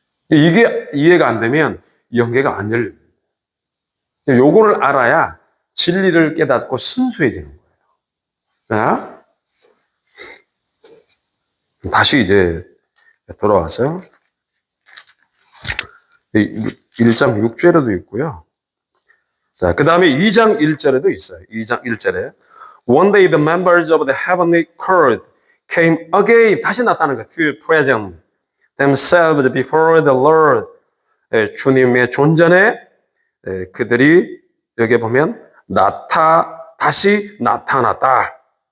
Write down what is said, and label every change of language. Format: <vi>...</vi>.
<ko>이게 이해가 안 되면 영계가 안 열립니다. 요거를 알아야 진리를 깨닫고 순수해지는 거예요. 자, 다시 이제 돌아와서 1장 6절에도 있고요. 자, 그 다음에 2장 1절에도 있어요. 2장 1절에</ko> <en>One day the members of the heavenly court came again.</en> <ko>다시 나타나는 거예요.</ko> <en>To present themselves before the Lord.</en> <ko>주님의 존전에 그들이 여기 보면 다시 나타났다.</ko>